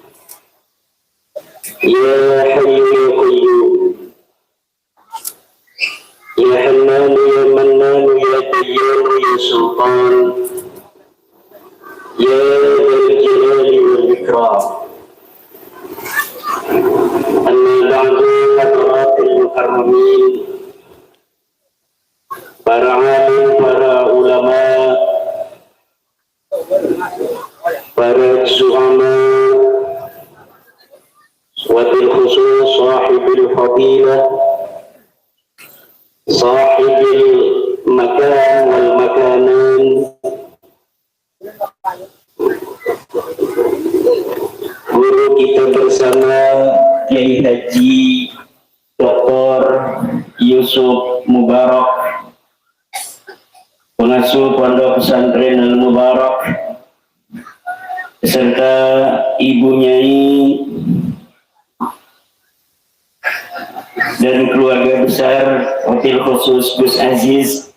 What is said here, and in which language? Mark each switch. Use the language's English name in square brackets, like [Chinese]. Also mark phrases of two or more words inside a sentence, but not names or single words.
[Arabic] يا حي يا قيوم، يا حنان يا منان يا ديان يا سلطان، يا ذا الجلال والإكرام. أما بعد، حضرات المكرمين، [Indonesian] para alim, para ulama, para zu'ama, [Arabic] وبالخصوص صاحب الفضيلة صاحب المكان والمكانة, [Indonesian] guru kita bersama Kiai Haji Dr. Yusuf Mubarak, pengasuh Pondok Pesantren Al-Mubarak, beserta Ibu Nyai dan keluarga besar, [Arabic] وبالخصوص [Indonesian] Gus Aziz.